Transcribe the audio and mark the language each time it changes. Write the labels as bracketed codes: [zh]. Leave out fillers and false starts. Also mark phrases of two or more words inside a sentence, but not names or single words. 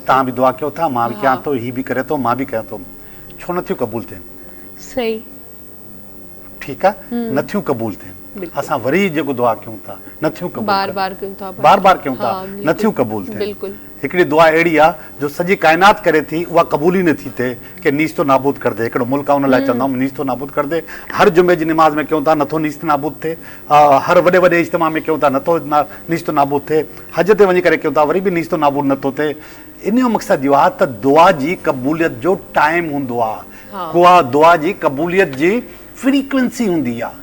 [sd] तव्हां बि दुआ कयो था, मां बि कयां थो, ही बि करे थो, मां बि कयां थो। छो नथियूं क़बूल थियनि? सही। ठीकु आहे, नथियूं क़बूल थियनि। असां वरी जेको दुआ कयूं था, नथियूं क़बूल बार थियनि। बार कयूं था, बार बार कयूं था, हाँ, बिल्कुलु। नथियूं क़बूल थियनि। बिल्कुलु। हिकिड़ी दुआ अहिड़ी आहे जो सॼी काइनात करे थी, उहा क़बूल ई नथी थिए कि [ur] نیس تو نابود کر دے. [sd] हिकिड़ो मुल्क आहे, उन लाइ चवंदा आहियूं [ur] نیس تو نابود کر دے. [sd] हर जुमे जी निमाज़ में कयूं था, नथो नीस नाबूद थिए। हर वॾे वॾे इज्तिमा में कयूं था, नथो [ur] نیس تو نابود [sd] थिए। हज ते वञी करे कयूं था, वरी बि [ur] نیس تو نابود [sd] नथो थिए। इन जो मक़सदु इहो आहे त दुआ जी क़बूलियत जो टाइम हूंदो आहे। उहा दुआ जी क़बूलियत जी फ्रीक्वेंसी हूंदी आहे।